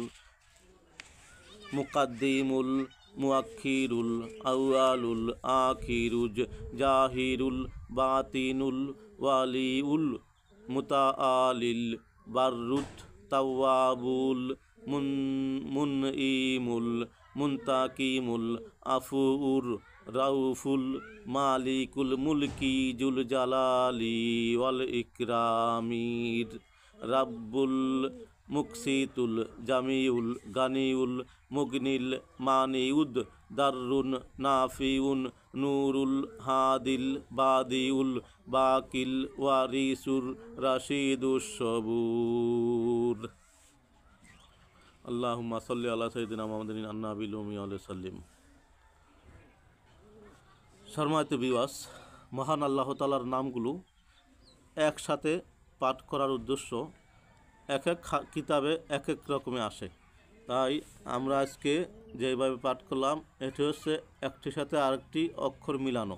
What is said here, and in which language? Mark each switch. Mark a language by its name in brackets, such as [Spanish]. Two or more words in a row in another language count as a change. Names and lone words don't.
[Arabic] المقدم المؤخر الأول الآخر الظاهر الباطن الوالي المتعالي البر التواب المنعم المنتقم العفو الرؤوف مالك الملك ذو الجلال والإكرام الرب المقسط الجامع الغني المغني المانع الضار النافع النور الهادي البديع الباقي الوارث الرشيد الصبور. اللهم صل على سيدنا محمد النبي الأمي و سلم. [Bangla] সম্মানিত ভিউয়ার্স, মহান আল্লাহ তাআলার নামগুলো একসাথে পাঠ করার উদ্দেশ্য এক এক কিতাবে এক এক রকমে আসে। তাই আমরা আজকে যেভাবে পাঠ করলাম এটি হচ্ছে একটির সাথে আরেকটি অক্ষর মিলানো।